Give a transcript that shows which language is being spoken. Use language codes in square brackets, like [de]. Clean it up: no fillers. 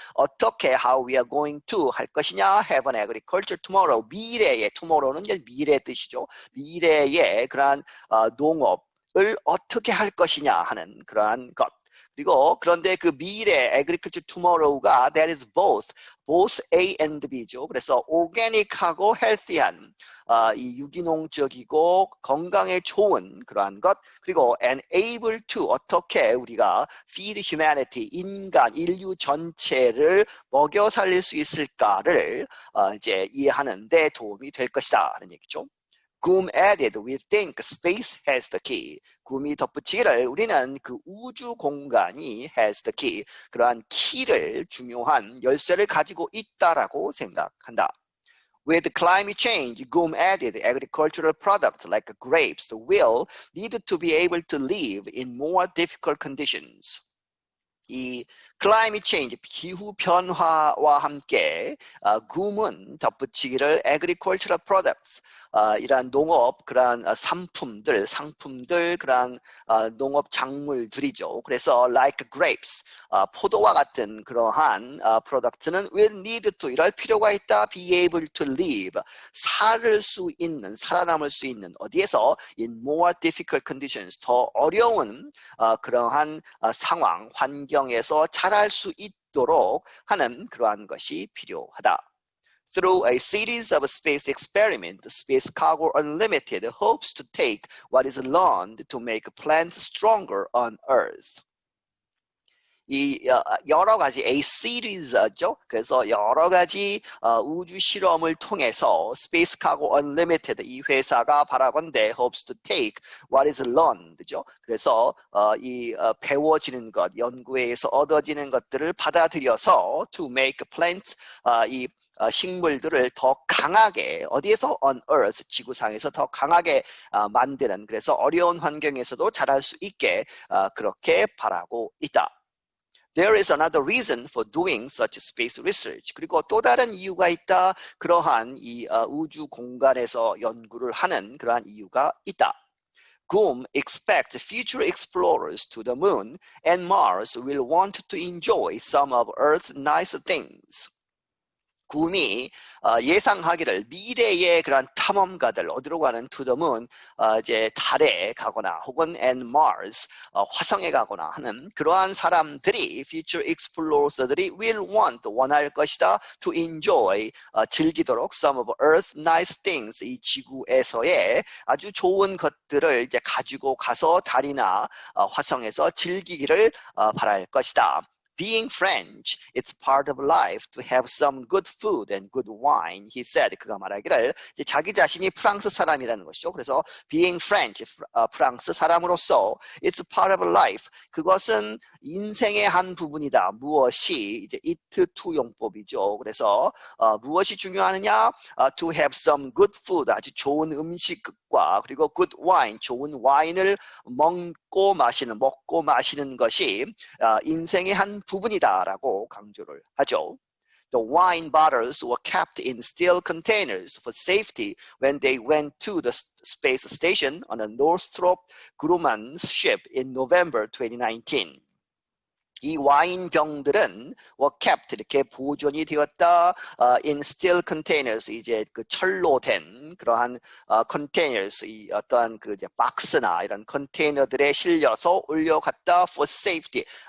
[ko] 어떻게 [en] how we are going to [ko] 할 것이냐, [en] have an agriculture tomorrow, [ko] 미래의, tomorrow는 미래 뜻이죠. 미래의 그러한 농업을 어떻게 할 것이냐 하는 그러한 것. 그리고 그런데 그 미래 [en] agriculture tomorrow가 that is both A and B죠. [ko] 그래서 organic하고 healthy한 이 유기농적이고 건강에 좋은 그러한 것, 그리고 [en] and able to, [ko] 어떻게 우리가 [en] feed humanity, [ko] 인류 전체를 먹여 살릴 수 있을까를 이제 이해하는 데 도움이 될 것이다 하는 얘기죠. [en] Goom added, we think space has the key. [ko] 굼이 덧붙이기를 우리는 그 우주 공간이 [en] has the key, [ko] 그러한 키를, 중요한 열쇠를 가지고 있다라고 생각한다. [en] With climate change, Goom added, agricultural products like grapes will need to be able to live in more difficult conditions. [ko] 이 climate change, 기후 변화와 함께 굼은 덧붙이기를 [en] agricultural products, [ko] 이러한 농업, 그러한 상품들, 그러한 농업 작물들이죠. 그래서 [en] like grapes, [ko] 포도와 같은 그러한 products는 [en] will need to, [ko] 이럴 필요가 있다. [en] be able to live, [ko] 살아남을 수 있는 어디에서 [en] in more difficult conditions, [ko] 더 어려운 그러한 상황, 환경에서 자랄 수 있도록 하는 그러한 것이 필요하다. [en] Through a series of space experiments, Space Cargo Unlimited hopes to take what is learned to make plants stronger on Earth. [ko] 이 여러 가지 a series죠. 그래서 여러 가지 우주 실험을 통해서 Space Cargo Unlimited, 이 회사가 바라건대 [en] hopes to take what is learned [ko] 죠. 그래서 이 배워지는 것, 연구에서 얻어지는 것들을 받아들여서 [en] to make plants, [ko] 이 식물들을 더 강하게, 어디에서? [en] on earth, [ko] 지구상에서 더 강하게 만드는, 그래서 어려운 환경에서도 자랄 수 있게 그렇게 바라고 있다. [en] There is another reason for doing such space research. [ko] 그리고 또 다른 이유가 있다. 그러한 이 우주 공간에서 연구를 하는 그러한 이유가 있다. [en] Goom expects future explorers to the moon and Mars will want to enjoy some of Earth's nice things. [ko] 굼이 예상하기를 미래의 그런 탐험가들, 어디로 가는 [en] to the moon, [ko] 이제 달에 가거나 혹은 and Mars, 화성에 가거나 하는 그러한 사람들이, future explorers들이 [en] will want, [ko] 원할 것이다, [en] to enjoy, [ko] 즐기도록 [en] some of Earth's nice things, [ko] 이 지구에서의 아주 좋은 것들을 이제 가지고 가서 달이나 화성에서 즐기기를 바랄 것이다. [en] Being French, it's part of life to have some good food and good wine, he said. [ko] 그가 말하기를 이제 자기 자신이 프랑스 사람이라는 것이죠. 그래서 [en] being French, [ko] 프랑스 사람으로서 [en] it's part of life, [ko] 그것은 인생의 한 부분이다. 무엇이? 이제 it to 용법이죠. 그래서 무엇이 중요하느냐? [en] To have some good food, [ko] 아주 좋은 음식과 그리고 [en] good wine, [ko] 좋은 와인을 먹고 마시는 것이 인생의 한 부분이다라고 강조를 하죠. [en] The wine bottles were kept in steel containers for safety when they went to the space station on a Northrop Grumman's ship in November 2019. [ko] 이 와인병들은 [en] were kept [ko] 이렇게 보존이 되었다 [en] in steel containers [ko] 이제 그 철로 된 그러한 containers 이 어떠한 그 이제 박스나 이런 컨테이너들에 실려서 올려갔다 [en] for safety